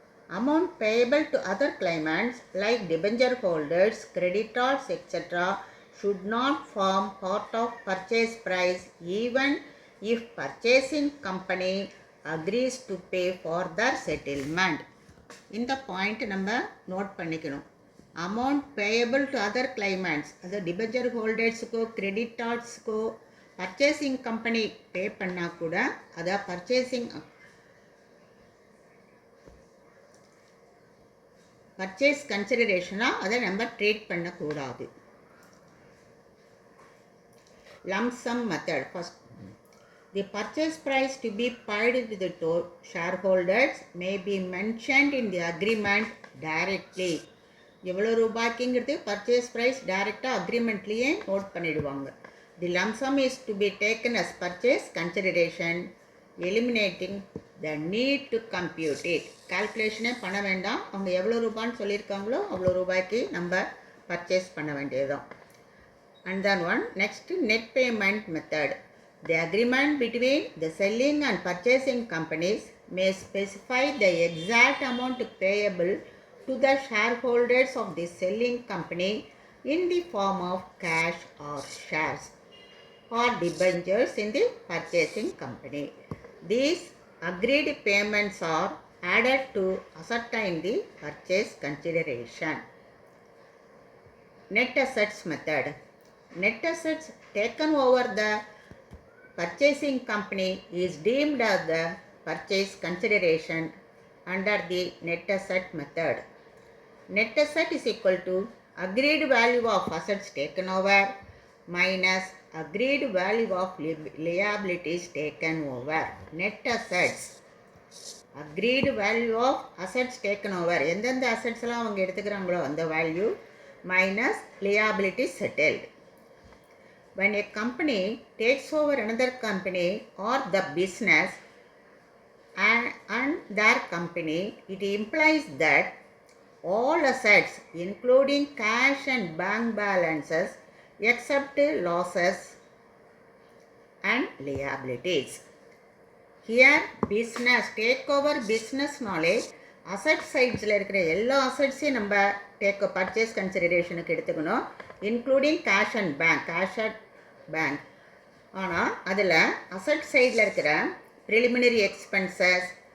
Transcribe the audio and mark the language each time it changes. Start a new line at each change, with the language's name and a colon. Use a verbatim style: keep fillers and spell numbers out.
English: Amount payable to other claimants like debenture holders, creditors, et cetera should not form part of purchase price even if purchasing company agrees to pay for the settlement.
Tamil: இந்த point நம்ம note பண்ணிக்கணும். Amount payable to other claimants, அது debenture ஹோல்டர்ஸுக்கோ கிரெடிட்டார்ட்ஸுக்கோ purchasing company pay பண்ணால் கூட அதை purchasing purchase கன்சிடரேஷனாக அதை நம்ம treat பண்ணக்கூடாது.
English: Lump sum method. First, the purchase price to be paid to the to- shareholders may be mentioned in the agreement directly.
Tamil: எவ்வளோ ரூபாய்க்குங்கிறது purchase price டைரெக்டாக அக்ரிமெண்ட்லேயே நோட் பண்ணிடுவாங்க.
English: The lump sum is to be taken as purchase consideration, eliminating the need to compute it.
Tamil: கால்குலேஷனே பண்ண வேண்டாம், அவங்க எவ்வளோ ரூபான்னு சொல்லியிருக்காங்களோ அவ்வளோ ரூபாய்க்கு நம்ம பர்ச்சேஸ் பண்ண வேண்டியதுதான்.
English: And then one, next net payment method. The agreement between the selling and purchasing companies may specify the exact amount payable to the shareholders of the selling company in the form of cash or shares or debentures in the purchasing company. These agreed payments are added to ascertain the purchase consideration. Net assets method. Net assets taken over the purchasing company is deemed as the purchase consideration under the net asset method. Net asset is equal to agreed value of assets taken over minus agreed value of li- liabilities taken over. Net assets, agreed value of assets taken over, எந்தெந்த assets எல்லாம் அவங்க எடுத்துக்கிறாங்களோ அந்த value minus liability settled. When a company takes over another company or the business and, and their company, it implies that all assets, including cash and bank balances, except losses and liabilities.
Tamil: Here business take over பிஸ்னஸ்னாலே asset சைட்ஸில் இருக்கிற எல்லா அசட்ஸையும் நம்ம take purchase கன்சிடரேஷனுக்கு எடுத்துக்கணும், including cash and bank, cash and bank. ஆனால் அதில் asset சைடில் இருக்கிற ப்ரிலிமினரி எக்ஸ்பென்சஸ்,